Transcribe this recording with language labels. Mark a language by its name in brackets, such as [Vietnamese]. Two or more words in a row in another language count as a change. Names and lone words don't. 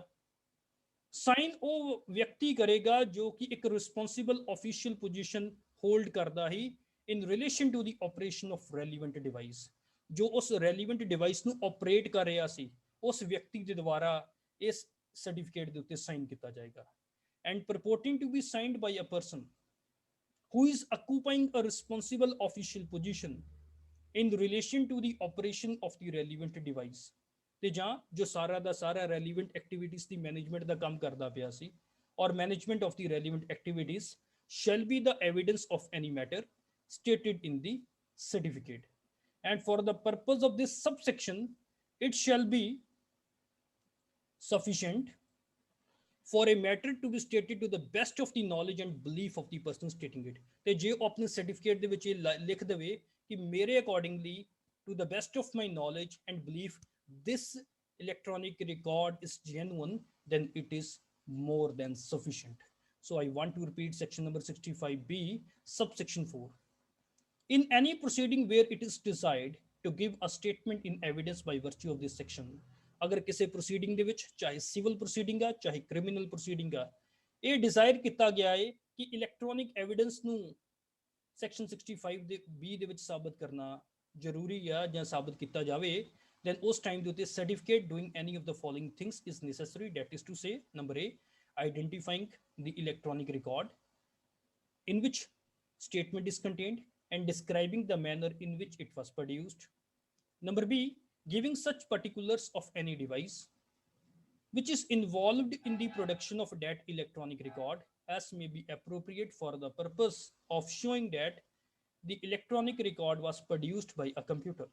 [Punjabi] ਸਾਈਨ ਉਹ ਵਿਅਕਤੀ ਕਰੇਗਾ ਜੋ ਕਿ ਇੱਕ [English] responsible official position hold [Punjabi] ਕਰਦਾ ਹੀ [English] in relation to the operation of relevant device, [Punjabi] ਜੋ ਉਸ [English] relevant device [Punjabi] ਨੂੰ ਆਪਰੇਟ ਕਰ ਰਿਹਾ ਸੀ ਉਸ ਵਿਅਕਤੀ ਦੇ ਦੁਆਰਾ ਇਸ ਸਰਟੀਫਿਕੇਟ ਦੇ ਉੱਤੇ ਸਾਈਨ ਕੀਤਾ ਜਾਏਗਾ। [English] and purporting to be signed by a person who is occupying a responsible official position in relation to the operation of the relevant device, [Punjabi] ਤੇ ਜਾਂ ਜੋ ਸਾਰਾ ਦਾ ਸਾਰਾ [English] relevant activities [Punjabi] ਦੀ ਮੈਨੇਜਮੈਂਟ ਦਾ ਕੰਮ ਕਰਦਾ ਪਿਆ ਸੀ ਔਰ [English] management of the relevant activities shall be the evidence of any matter stated in the certificate, and for the purpose of this subsection it shall be sufficient for a matter to be stated to the best of the knowledge and belief of the person stating it। [Punjabi] ਤੇ ਜੇ ਉਹ ਆਪਣੇ ਸਰਟੀਫਿਕੇਟ ਦੇ ਵਿੱਚ ਇਹ ਲਿਖ ਦੇਵੇ ਕਿ ਮੇਰੇ [English] ਅਕੋਰਡਿੰਗਲੀ to the best of my knowledge and belief this electronic record is genuine, then it is more than sufficient। So I want to repeat section number 65B subsection 4, in any proceeding where it is desired to give a statement in evidence by virtue of this section, [Hindi] अगर किसी [Punjabi] प्रोसीडिंग ਦੇ ਵਿੱਚ ਚਾਹੇ [English] civil proceeding [Punjabi] ਆ ਚਾਹੇ [English] criminal proceeding [Punjabi] ਆ ਇਹ ਡਿਜ਼ਾਇਰ ਕੀਤਾ ਗਿਆ ਹੈ ਕਿ [English] electronic evidence [Punjabi] ਨੂੰ ਸੈਕਸ਼ਨ 65 ਦੇ ਬੀ ਦੇ ਵਿੱਚ ਸਾਬਤ ਕਰਨਾ ਜ਼ਰੂਰੀ ਆ ਜਾਂ ਸਾਬਤ ਕੀਤਾ ਜਾਵੇ, then ਉਸ ਟਾਈਮ ਦੇ ਉੱਤੇ [English] certificate doing any of the following things is necessary, that is to say, number A, identifying the electronic record in which statement is contained and describing the manner in which it was produced. Number B, giving such particulars of any device which is involved in the production of that electronic record as may be appropriate for the purpose of showing that the electronic record was produced by a computer.